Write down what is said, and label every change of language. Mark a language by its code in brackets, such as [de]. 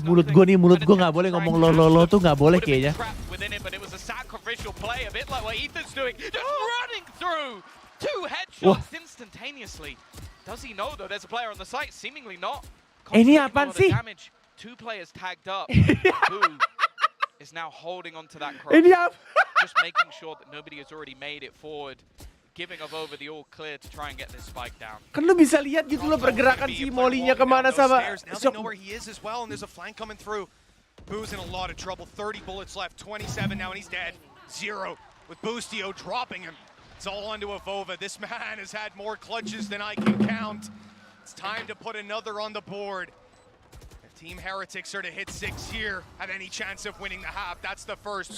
[id] Mulut gue nggak boleh ngomong lo tuh nggak boleh kayaknya. [en] But it was a sacrificial play, a bit like what Ethan's doing, just running through 2 headshots instantaneously. Does he know though? There's a player on the site, seemingly not. [id] Ini apaan sih? [en] 2 players tagged up. Who is now holding on to that cross? [id] Ini apa? [en] Just making sure that nobody has already made it forward. Giving up over the all clear to try and get this spike down. [id] Kan lu bisa lihat gitu loh pergerakan si Molly-nya kemana sama. [en] Now they know where he is as well, and there's a flank coming through. Boo's in a lot of trouble. 30 bullets left, 27 now, and he's dead. 0 with Boostio dropping him. It's all onto Avova. This man has had more clutches than I can count. It's time to put another on the board. If Team Heretics are to hit 6 here, have any chance of winning the half, that's the first.